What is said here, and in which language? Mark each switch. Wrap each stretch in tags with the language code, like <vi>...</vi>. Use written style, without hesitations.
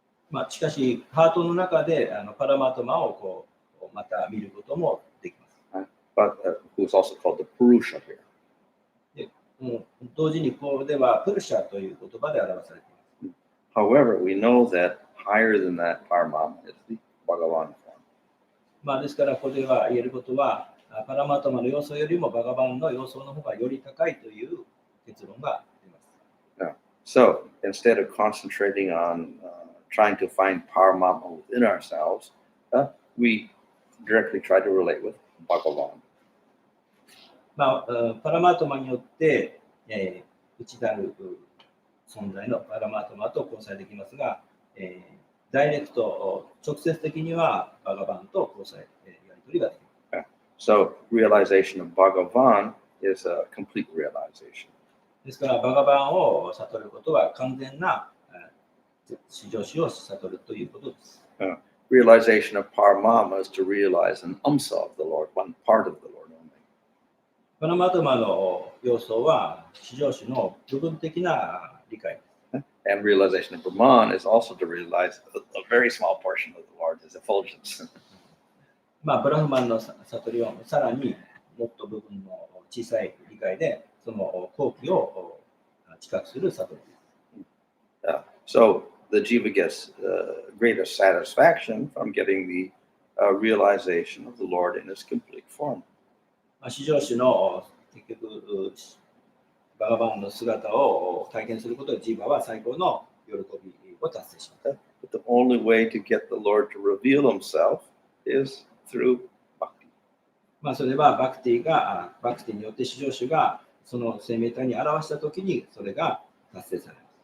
<ja>まあ、しかし、ハートの中でパラマートマをこうまた見ることもできます。</ja> <en>But who's also called the Purusha here.</en> <ja>で同時にここではプルシャという言葉で表されています。</ja> <en>However, we know that higher than that Paramatma is the Bhagavan form.</en> <ja>まあ、ですから、ここでは言えることは、パラマートマの要素よりもバガバンの要素の方がより高いという結論が出ます。</ja> <en>So instead of concentrating on trying to find Paramatma within ourselves, we directly try to relate with Bhagavan.</en> <ja>まあ、パラマートマによって、内なる存在のパラマートマと交際できますが、ダイレクト、直接的にはバガバンと交際、やり取りができます。</ja> <en>So realization of Bhagavan is a complete realization.</en> <ja>ですから、バガバンを悟ることは完全な至上主を悟るということです。</ja> <en>Realization of Paramatma is to realize an amsa of the Lord, one part of the Lord only.</en> <ja>パラマートマの要素は至上主の部分的な理解です。</ja> <en>And realization of Brahman is also to realize a very small portion of the Lord, his effulgence.</en> <ja>まあ、ブラフマンの悟りはさらにもっと部分の小さい理解で、その後期を近くする悟りです。</ja> <en>So the jiva gets greater satisfaction from getting the realization of the Lord in his complete form.</en> <ja>至上主の結局、バガバンの姿を体験することで、ジーバは最高の喜びを達成します。</ja> <en>But the only way to get the Lord to reveal himself is through bhakti.</en> <ja>まあ、それはバクティによって至上主がその生命体に表したときに、それが達成されます。</ja>